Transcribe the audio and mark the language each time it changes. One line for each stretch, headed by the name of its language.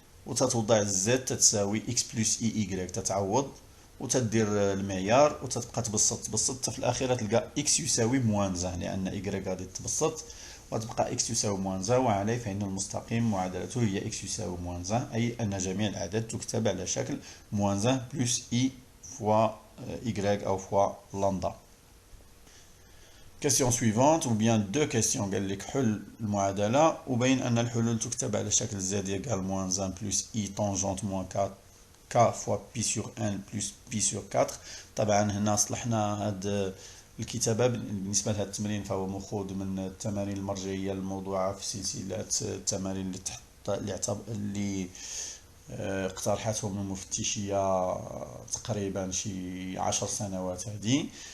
Arabic: وتتوضع زد تتساوي اكس بلس اي ايكغيك تتعوض وتدير المعيار وتتبقى تبسط في الاخير تلقى اكس يساوي موان 1 لان ايكغيك غادي تبسط وتبقى اكس يساوي موان 1 وعليه فإن المستقيم معادلته هي اكس يساوي موان 1، اي ان جميع الاعداد تكتب على شكل موان 1 بلس اي فوا ايكغيك او فوا لامدا.
French: question suivante ou bien deux questions.
Arabic: قال لك حل المعادلة وبين أن الحلول تكتب على شكل
French: z égale moins 1 plus i tangente moins k fois pi sur 1 plus pi sur 4.
Arabic: طبعا هنا صلحنا هاد الكتابة بالنسبة لهذا التمرين، فهو مأخوذ من التمارين المرجعية الموضوعة في سلسلة التمارين اللي اقترحتهم المفتشية تقريبا شي 10 سنوات هذه.